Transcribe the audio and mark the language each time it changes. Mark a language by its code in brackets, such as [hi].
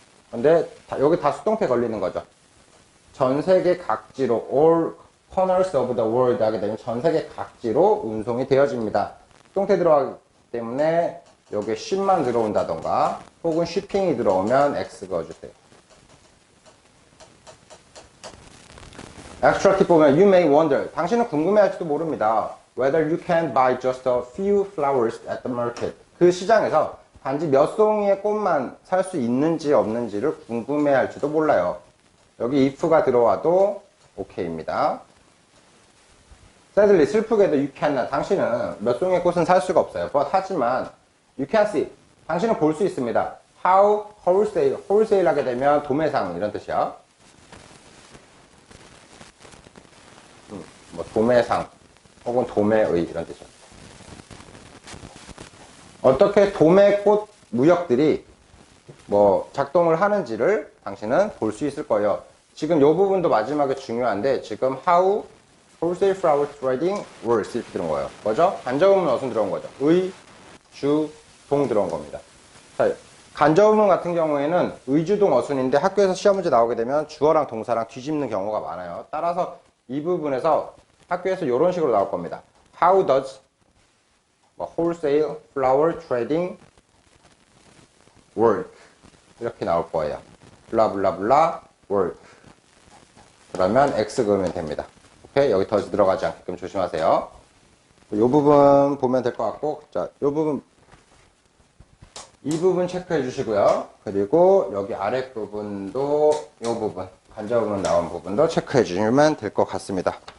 [ko] 근데 여기 다 수동태 걸리는 거죠. 전 세계 각지로 [en] all corners of the world [ko] 하게 되면 전 세계 각지로 운송이 되어집니다. 수동태 들어가기 때문에 여기에 ship만 들어온다던가 혹은 shipping이 들어오면 x 그어주세요. [en] extra tip [ko] 보면 [en] you may wonder. [ko] 당신은 궁금해할지도 모릅니다. [en] whether you can buy just a few flowers at the market. [ko] 그 시장에서 단지 몇 송이의 꽃만 살 수 있는지 없는지를 궁금해할지도 몰라요. 여기 if가 들어와도 OK입니다. [en] sadly, [ko] 슬프게도 [en] you cannot. [ko] 당신은 몇 송이의 꽃은 살 수가 없어요. [en] but [ko] 하지만 [en] you can see. [ko] 당신은 볼 수 있습니다. [en] how wholesale. [ko] wholesale 하게 되면 도매상 이런 뜻이야. 도매상 혹은 도매의 이런 뜻이야. 어떻게 도매꽃 무역들이 작동을 하는지를 당신은 볼 수 있을 거예요. 지금 이 부분도 마지막에 중요한데 지금 [en] how wholesale flower trading works [ko] 이렇게 들어온 거예요. 뭐죠? 간접음은 어순 들어온 거죠. 의, 주, 동 들어온 겁니다. 자, 간접음 같은 경우에는 의주동 어순인데 학교에서 시험 문제 나오게 되면 주어랑 동사랑 뒤집는 경우가 많아요. 따라서 이 부분에서 학교에서 이런 식으로 나올 겁니다. [en] How does wholesale flower trading work? [ko] 이렇게 나올 거예요. 블라블라블라 work. 그러면 X 그으면 됩니다. 오케이? 여기 더 들어가지 않게끔 조심하세요. 이 부분 보면 될 것 같고, 자, 이 부분 체크해 주시고요. 그리고 여기 아래 부분도 이 부분, 간접음은 나온 부분도 체크해 주시면 될 것 같습니다.